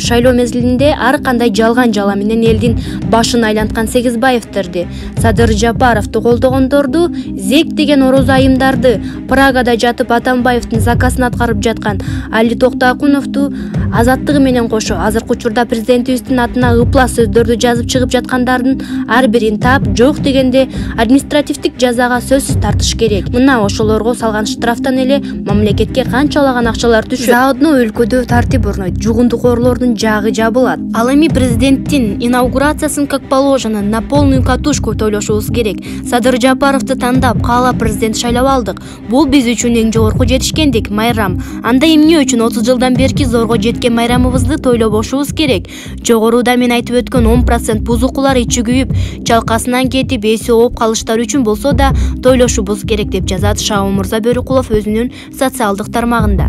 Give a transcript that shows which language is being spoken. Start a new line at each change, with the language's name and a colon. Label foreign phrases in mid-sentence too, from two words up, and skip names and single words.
Kyrgyz: шайлоо мезгилинде ар кандай жалган жала менен элдин башын айланткан Сегизбаевдерди, Садыр Жапаровду колдогондорду, ЗЕК деген ороз айымдарды, Прагада жатып Атамбаевдин заказын аткарып жаткан Али Токтоакуновду, азаттыгы менен кошо азыркы учурда президентибиздин атына ыплас сөздөрдү жазып чыгып жаткандардын ар бирин таап, жок дегенде административдик жазага сөзсүз тартыш керек. Мына ошолорго салган штрафтан эле мамлекетке канчалаган акчалар түшөт. Заодно өлкөдө тартип орнойт, жугундук орлордун жагы жабылат. Ал эми президенттин инаугурациясын
Russian: как положено на полную катушку
Kyrgyz: тойлошубуз керек. Садыр Жапаровду тандап, каалап президент шайлап алдык. Бул биз үчүн эң жогорку жетишкендик, майрам. Анда эмне үчүн 30 жылдан берки зорго жеткен майрамыбызды тойлобошубуз керек? Жогоруда мен айтып өткөн 10% бузукулар ичи күйүп, чалкасынан кетип, эси ооп калыштары үчүн болсо да тойлошубуз керек деп жазат Шаум Мырза Бөрүкулов өзүнүн социалдык тармагында.